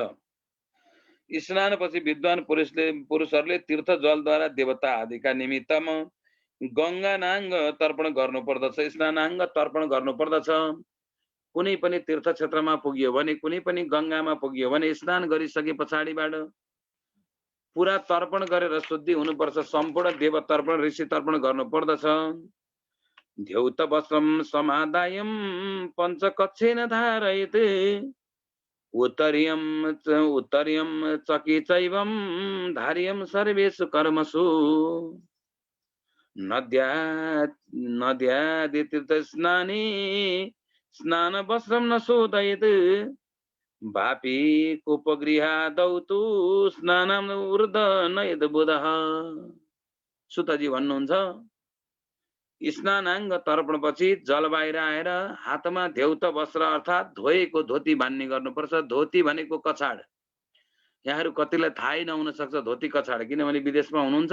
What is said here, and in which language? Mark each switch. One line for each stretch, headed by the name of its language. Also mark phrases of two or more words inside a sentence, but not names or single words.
Nepali: स्नानपछि विद्वान पुरुषहरूले तीर्थ जलद्वारा देवता आदिका निमित्तमा गङ्गानाङ्ग तर्पण गर्नु पर्दछ। स्नानाङ्ग तर्पण गर्नु पर्दछ। कुनै पनि तीर्थ क्षेत्रमा पुग्यो भने, कुनै पनि गङ्गामा पुग्यो भने स्नान गरिसके पछाडिबाट पुरा तर्पण गरेर शुद्धि हुनुपर्छ। सम्पूर्ण देव तर्पण ऋषि तर्पण गर्नु पर्दछ।
Sanskrit: ध्यौत वस्त्रम समादायम पञ्चकक्षेन धारयेत् उत्तरीयम चकी चैवम धार्यम सर्वेषु कर्मसु नद्यादितीर्थस्नाने स्नान वस्त्रम न शोधयेत् वापी कूपगृहादौ तु स्नानम ऊर्ध नयेत् बुधः।
Nepali: सुतजी भन्नुहुन्छ स्नानाङ्ग तर्पणपछि जल बाहिर आएर हातमा ध्यौत वस्त्र अर्थात् धोएको धोती बान्ने गर्नुपर्छ। धोती भनेको कछाड। यहाँहरू कतिलाई थाहै नहुन सक्छ धोती कछाड, किनभने विदेशमा हुनुहुन्छ।